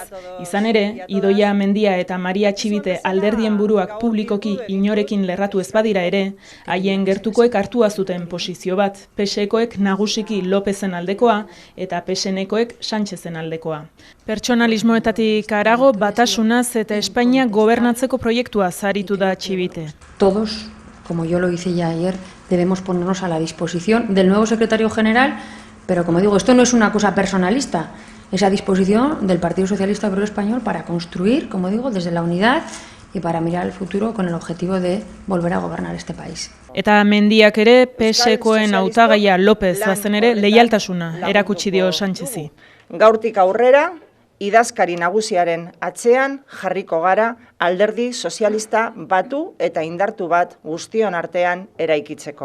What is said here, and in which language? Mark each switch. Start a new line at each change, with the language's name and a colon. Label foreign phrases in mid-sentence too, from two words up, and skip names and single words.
Basque: Izan ere, Idoia Mendia eta Maria Txibite alderdien buruak publikoki inorekin lerratu ez badira ere, haien gertukoek hartua zuten posizio bat, PSEkoek nagusiki Lópezen aldekoa eta PSNekoek Sánchezen aldekoa. Pertsonalismoetatik harago batasunaz eta Espainia gobernatzeko proiektua aritu da Txibite.
Spanish: Todos, como yo lo hice ya ayer, debemos ponernos a la disposición del nuevo secretario general, pero como digo, esto no es una cosa personalista, es a disposición del Partido Socialista Obrero Español para construir, como digo, desde la unidad y para mirar al futuro con el objetivo de volver a gobernar este país.
Basque: Eta Mendiak ere, PSEkoen hautagaia López bazen ere leialtasuna erakutsi dio Sánchezi. Gaurtik aurrera, idazkari nagusiaren atzean jarriko gara alderdi sozialista batu eta indartu bat guztion artean eraikitzeko.